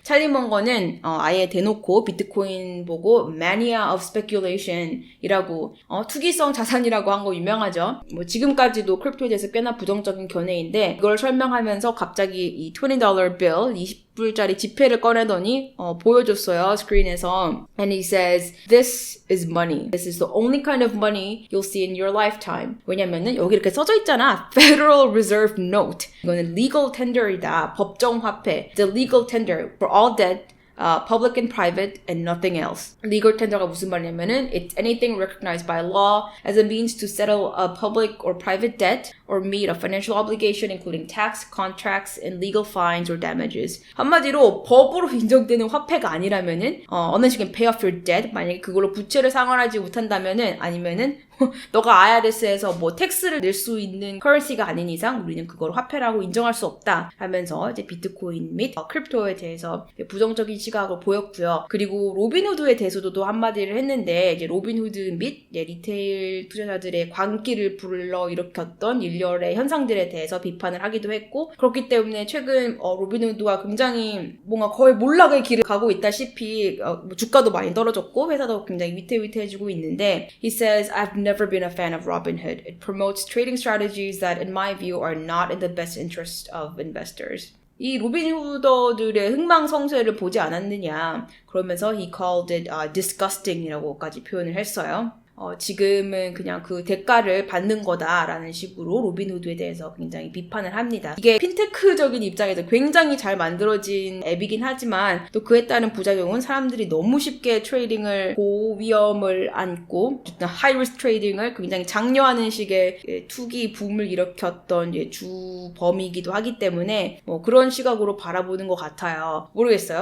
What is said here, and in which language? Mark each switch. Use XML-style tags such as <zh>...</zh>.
<ko>찰리 먼거는 아예 대놓고 비트코인 보고</ko> <en>mania of speculation</en> <ko>이라고 투기성 자산이라고 한 거 유명하죠. 뭐 지금까지도 크립토에 대해서 꽤나 부정적인 견해인데 이걸 설명하면서 갑자기 이</ko> <en>$20 bill</en> <ko>20불짜리 지폐를 꺼내더니 보여줬어요. 스크린에서.</ko> <en>And he says, this is money. This is the only kind of money you'll see in your lifetime.</en> <ko>왜냐면은 여기 이렇게 써져 있잖아. Federal Reserve Note. 이거는 legal tender이다. 법정 화폐.</ko> <en>The legal tender for all debt. Public and private and nothing else. Legal tender가</en> <ko>무슨 말이냐면은</ko> <en>it's anything recognized by law as a means to settle a public or private debt or meet a financial obligation including tax, contracts, and legal fines or damages.</en> <ko>한마디로 법으로 인정되는 화폐가 아니라면은 어느 식의</ko> <en>pay off your debt</en> <ko>만약에 그걸로 부채를 상환하지 못한다면은 아니면은 너가 IRS에서 뭐 텍스를 낼 수 있는 커런시가 아닌 이상 우리는 그걸 화폐라고 인정할 수 없다 하면서 이제 비트코인 및 크립토에 대해서 부정적인 시각을 보였고요. 그리고 로빈후드에 대해서도 또 한마디를 했는데 이제 로빈후드 및 리테일 투자자들의 광기를 불러일으켰던 일련의 현상들에 대해서 비판을 하기도 했고 그렇기 때문에 최근 로빈후드가 굉장히 뭔가 거의 몰락의 길을 가고 있다시피 주가도 많이 떨어졌고 회사도 굉장히 위태위태해지고 있는데</ko> <en>He says, I've never been a fan of Robinhood. It promotes trading strategies that in my view are not in the best interest of investors.</en> <ko>이 로빈후더들의 흥망성쇠를 보지 않았느냐 그러면서</ko> <en>he called it disgusting</en> <ko>이라고까지 표현을 했어요. 지금은 그냥 그 대가를 받는 거다라는 식으로 로빈후드에 대해서 굉장히 비판을 합니다. 이게 핀테크적인 입장에서 굉장히 잘 만들어진 앱이긴 하지만 또 그에 따른 부작용은 사람들이 너무 쉽게 트레이딩을 고위험을 안고 하이리스크 트레이딩을 굉장히 장려하는 식의 투기 붐을 일으켰던 주범이기도 하기 때문에 뭐 그런 시각으로 바라보는 것 같아요. 모르겠어요.</ko>